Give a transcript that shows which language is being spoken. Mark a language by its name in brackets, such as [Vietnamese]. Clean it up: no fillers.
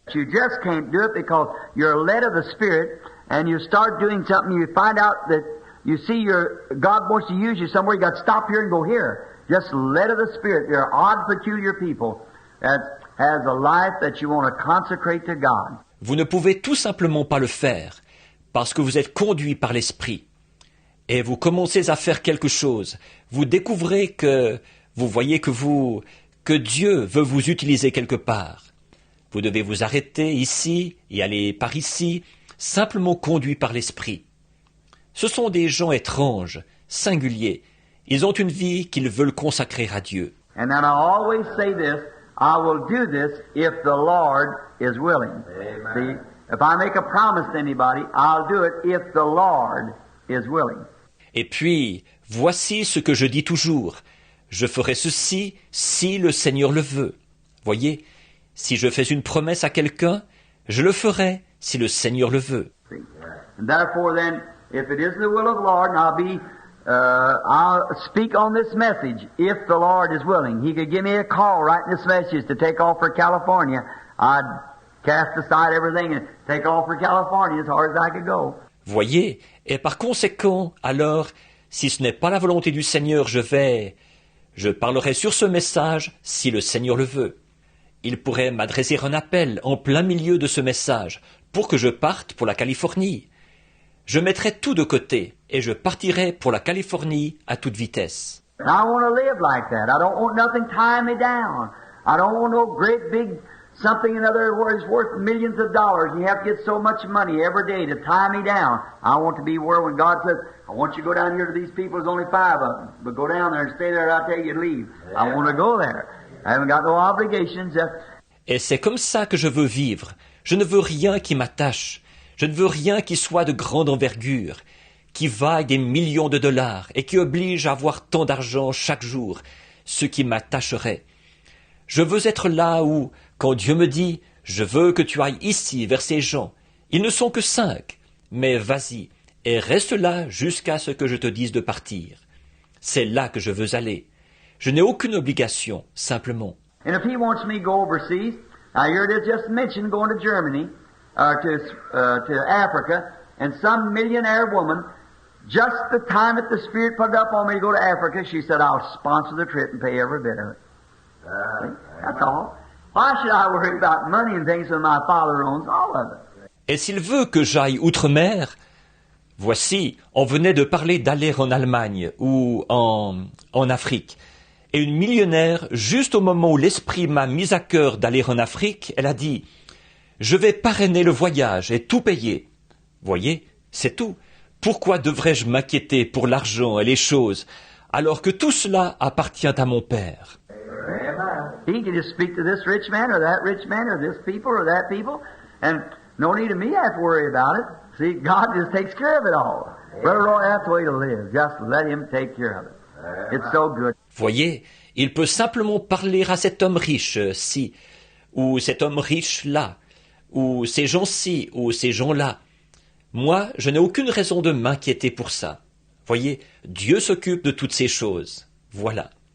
[English] You just can't do it because you're led of the Spirit and you start doing something, you find out that you see God wants to use you somewhere, you got to stop here and go here. Just led of the Spirit. They're odd, peculiar people that has a life that you want to consecrate to God. [French] Vous ne pouvez tout simplement pas le faire parce que vous êtes conduit par l'Esprit. Et vous commencez à faire quelque chose. Vous découvrez que vous voyez que Dieu veut vous utiliser quelque part. Vous devez vous arrêter ici et aller par ici, simplement conduit par l'Esprit. Ce sont des gens étranges, singuliers. Ils ont une vie qu'ils veulent consacrer à Dieu. [English] And then I always say this, I will do this if the Lord is willing. See, if I make a promise to anybody, I'll do it if the Lord is willing. [French] Et puis, voici ce que je dis toujours. Je ferai ceci si le Seigneur le veut. Voyez, si je fais une promesse à quelqu'un, je le ferai si le Seigneur le veut. [English] And therefore then, if it is the will of the Lord, and I'll speak on this message if the Lord is willing. He could give me a call right in this message to take off for California. I'd cast aside everything and take off for California as hard as I could go. [French] Voyez, et par conséquent, alors, si ce n'est pas la volonté du Seigneur, je parlerai sur ce message si le Seigneur le veut. Il pourrait m'adresser un appel en plein milieu de ce message pour que je parte pour la Californie. Je mettrai tout de côté et je partirai pour la Californie à toute vitesse. [English] I want to live like that. I don't want nothing tying me down. I don't want no great big something in other words worth millions of dollars. You have to get so much money every day to tie me down. I want to be where when God says, I want you to go down here to these people, there's only 5 of them. But go down there and stay there and I'll tell you to leave. I want to go there. I haven't got no obligations. [French] Et c'est comme ça que je veux vivre. Je ne veux rien qui m'attache. Je ne veux rien qui soit de grande envergure, qui vaille des millions de dollars et qui oblige à avoir tant d'argent chaque jour, ce qui m'attacherait. Je veux être là où, quand Dieu me dit « Je veux que tu ailles ici vers ces gens », ils ne sont que 5, mais vas-y et reste là jusqu'à ce que je te dise de partir. C'est là que je veux aller. Je n'ai aucune obligation, simplement. [English] And if he wants me to go overseas, now here it is just mentioned going to Germany, to Africa, and some millionaire woman, just the time that the Spirit put it up on me to go to Africa, she said, I'll sponsor the trip and pay every bit of it. That's all. Why should I worry about money and things when my Father owns all of it? [French] Et s'il veut que j'aille outre-mer, voici, on venait de parler d'aller en Allemagne ou en Afrique. Et une millionnaire, juste au moment où l'esprit m'a mis à cœur d'aller en Afrique, elle a dit « Je vais parrainer le voyage et tout payer. » Voyez, c'est tout. Pourquoi devrais-je m'inquiéter pour l'argent et les choses, alors que tout cela appartient à mon Père? [English] He can just speak to this rich man or that rich man or this people or that people, and no need of me to have to worry about it. See, God just takes care of it all. Brother Roy, that's the way to live. Just let Him take care of it. It's so good. [French] Voyez, il peut simplement parler à cet homme riche-ci, ou cet homme riche-là, ou ces gens-ci, ou ces gens-là. Moi, je n'ai aucune raison de m'inquiéter pour ça. Voyez, Dieu s'occupe de toutes ces choses. Voilà.